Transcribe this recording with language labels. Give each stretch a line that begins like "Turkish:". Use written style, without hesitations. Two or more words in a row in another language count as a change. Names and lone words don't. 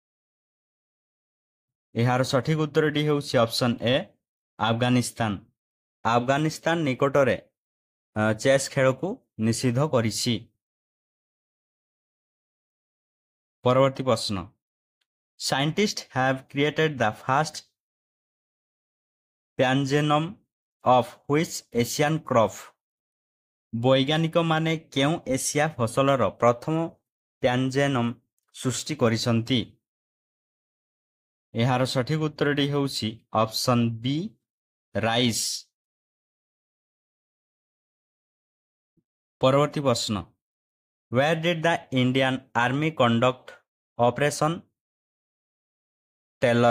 Odia: ଏହାର ସଠିକ ଉତ୍ତରଟି ହେଉଛି
English: option A
Odia: ଆଫଗାନିସ୍ତାନ। ଆଫଗାନିସ୍ତାନ ନିକଟରେ ଚେସ୍ ଖେଳକୁ ନିଷିଦ୍ଧ କରିଛି। ପରବର୍ତ୍ତୀ ପ୍ରଶ୍ନ,
English: ସାଇଣ୍ଟିଷ୍ଟ have created the first pangenome of which Asian crop?
Odia: ବୈଜ୍ଞାନିକମାନେ କେଉଁ ଏସିଆ ଫସଲର ପ୍ରଥମ ଟ୍ୟାଞ୍ଜେନମ୍ ସୃଷ୍ଟି କରିଛନ୍ତି? ଏହାର ସଠିକ ଉତ୍ତରଟି ହେଉଛି
English: option B rice.
Odia: ପରବର୍ତ୍ତୀ ପ୍ରଶ୍ନ,
English: where did the Indian Army conduct Operation Taylor?